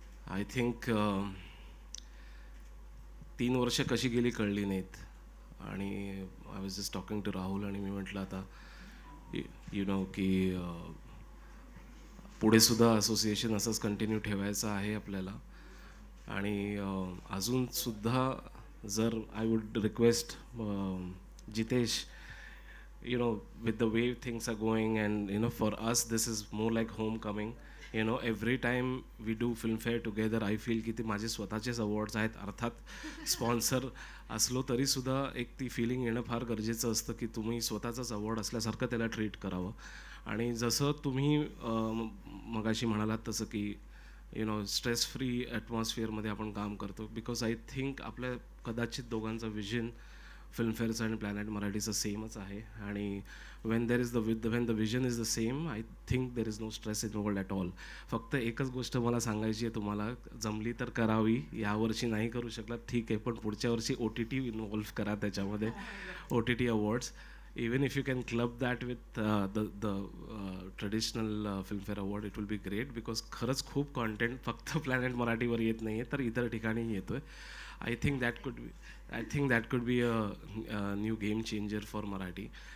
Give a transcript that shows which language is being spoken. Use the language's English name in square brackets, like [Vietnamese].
[English] I think [Marathi] 3 वर्ष कशी गेली कळली नाहीत. आणि [English] I was just talking to [Marathi] Rahul आणि मी म्हटलं आता [English] you know [Marathi] की पुढे सुद्धा असोसिएशन असंच कंटिन्यू ठेवायचं आहे आपल्याला. आणि अजूनसुद्धा जर [English] I would request Jitesh, you know, with the way things are going, and you know, for us this is more like homecoming. You know, every time we do Filmfare together I feel [Marathi] की ते माझे स्वतःचेच awards आहेत. अर्थात sponsor असलो तरी सुद्धा एक ती फिलिंग येणं फार गरजेचं असतं की तुम्ही स्वतःचाच अवॉर्ड असल्यासारखं त्याला ट्रीट करावं. आणि जसं तुम्ही मगाशी म्हणालात तसं की [English] you know stress free [Marathi] ॲटमॉस्फिअरमध्ये आपण काम करतो, [English] because I think [Marathi] आपल्या कदाचित दोघांचं विजन फिल्मफेअरचं आणि प्लॅनेट मराठीचं सेमच आहे. [English] आणि when the vision is the same, I think there is no stress involved at all. [Marathi] फक्त एकच गोष्ट मला सांगायची आहे तुम्हाला, जमली तर करावी. यावर्षी नाही करू शकला ठीक आहे, पण पुढच्या वर्षी OTT इन्वॉल्व्ह करा त्याच्यामध्ये, OTT awards. [English] Even if you can club that with the traditional Filmfare award, it will be great, because [Marathi] खरंच खूप content फक्त प्लॅनेट मराठीवर येत नाही आहे तर इतर ठिकाणी येतो आहे. [English] I think that could be a new game changer for Marathi.